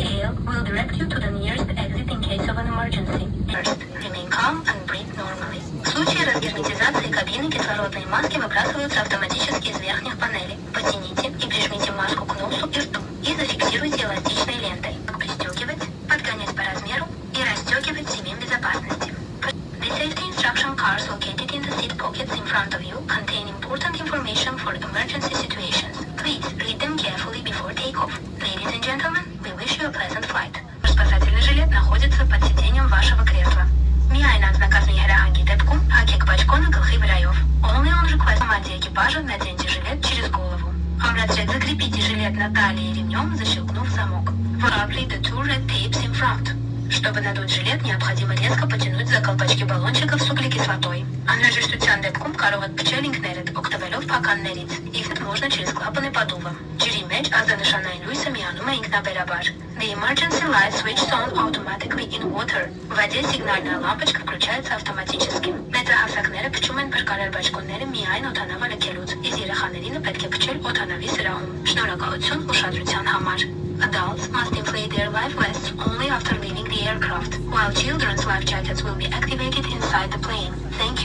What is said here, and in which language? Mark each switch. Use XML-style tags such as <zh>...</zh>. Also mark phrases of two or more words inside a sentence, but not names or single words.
<en>signal will direct you to the nearest exit in case of an emergency. First, remain calm and breathe normally.</en> <ru>В случае разгерметизации кабины кислородные маски выбрасываются автоматически из верхних панелей. Потяните и прижмите маску к носу и рту и зафиксируйте эластичной лентой. Пристегивать, подгонять по размеру и расстегивать ремень безопасности.</ru> <en>The safety instruction cards located in the seat pockets in front of you contain important information for emergency situations. Please read them carefully before takeoff. Ladies and gentlemen, we wish you a pleasant flight.</en> <ru>Спасательный жилет находится под сиденьем вашего кресла.</ru> <hy>Միայն անձնակազմի հրահանգի դեպքում հագեք բաճկոնը գլխի վրայով.</hy> <en>Only on request</en> <ru>команде экипажа наденьте жилет через голову. Амбразрет закрепите жилет на талии ремнем, защелкнув замок.</ru> <en>Apply the two red tapes in front.</en> <ru>Чтобы надуть жилет, необходимо резко потянуть за колпачки баллончиков с углекислотой.</ru> <hy>Անհրաժեշտության դեպքում կարող եք փչել ինքներդ, օգտվելով փականներից։ Իսկ</hy> <ru>можно через клапаны подува։</ru> <hy>Ջրի մեջ ազդանշանային լույսը միանում է ինքնաբերաբար։</hy> <en>The emergency light switches on automatically in water.</en> <ru>В воде сигнальная лампочка включается автоматически։</ru> <hy>Մեծահասակները փչում են փրկարար բաճկոնները միայն օդանավը լքելուց, իսկ երեխաներին պետք է փչել օդանավի սրահում։ Շնորհակալություն ուշադրության համար։</hy> <en>Adults must inflate their life vests only after leaving the aircraft, while children's life jackets will be activated inside the plane. Thank you.</en>